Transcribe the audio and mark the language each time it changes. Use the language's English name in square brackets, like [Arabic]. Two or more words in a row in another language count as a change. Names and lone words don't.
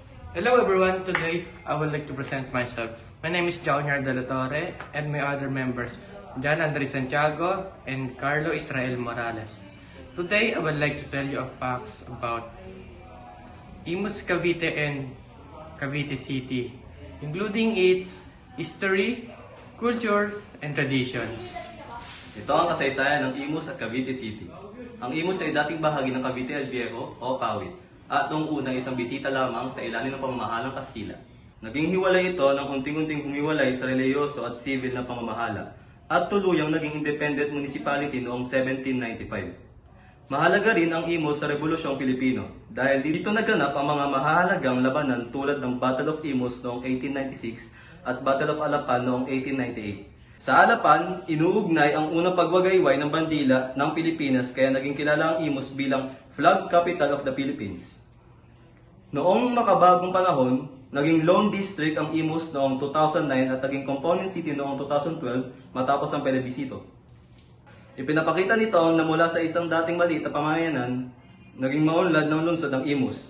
[English] Hello everyone, today I would like to present myself. My name is Junior De La Torre and my other members, John Andres Santiago and Carlo Israel Morales. Today I would like to tell you facts about Imus Cavite and Cavite City, including its history, cultures, and traditions. [Filipino] Ito ang kasaysayan ng Imus at Cavite City. Ang Imus ay dating bahagi ng Cavite el Viejo o Kawit at noong una isang bisita lamang sa ilalim ng pamamahalang Kastila. Naging hiwalay ito nang unting-unting humiwalay sa reliyoso at civil na pamamahala at tuluyang naging [English] independent municipality [Filipino] noong 1795. Mahalaga rin ang Imus sa Rebolusyong Pilipino dahil dito naganap ang mga mahalagang labanan tulad ng Battle of Imus noong 1896 at Battle of Alapan noong 1898. Sa Alapan, inuugnay ang unang pagwagayway ng bandila ng Pilipinas kaya naging kilala ang Imus bilang [English] flag capital of the Philippines. [Filipino] Noong makabagong panahon, naging Lone District ang Imus noong 2009 at naging [English] component city [Filipino] noong 2012 matapos ang plebisito. Ipinapakita nito na mula sa isang dating maliit na pamayanan, naging maunlad ng lungsod ng Imus.